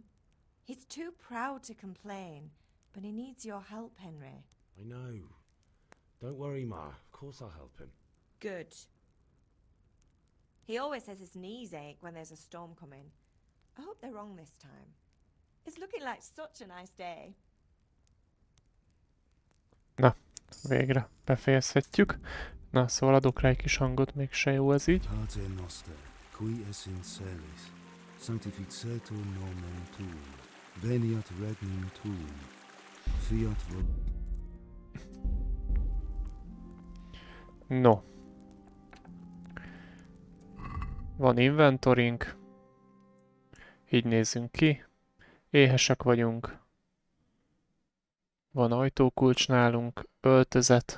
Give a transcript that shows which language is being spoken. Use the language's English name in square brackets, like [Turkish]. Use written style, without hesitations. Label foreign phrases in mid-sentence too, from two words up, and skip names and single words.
[English] He's too proud to complain, but he needs your help, Henry. I know. Don't worry, Ma. Of course I'll help him. Good. He always says his knees ache when there's a storm coming. I hope they're wrong this time. It's looking like such a nice day. [Hungarian] Végre befejezhetjük. Na, szóval adok rá egy kis hangot, mégse jó ez így. [Latin] Pater noster, qui es in celis, sanctificetur nomen tuum, veniat regnum tuum, fiat [Hungarian] No. Van inventorink. Így nézzünk ki. Éhesek vagyunk. Van ajtókulcs nálunk, öltözet.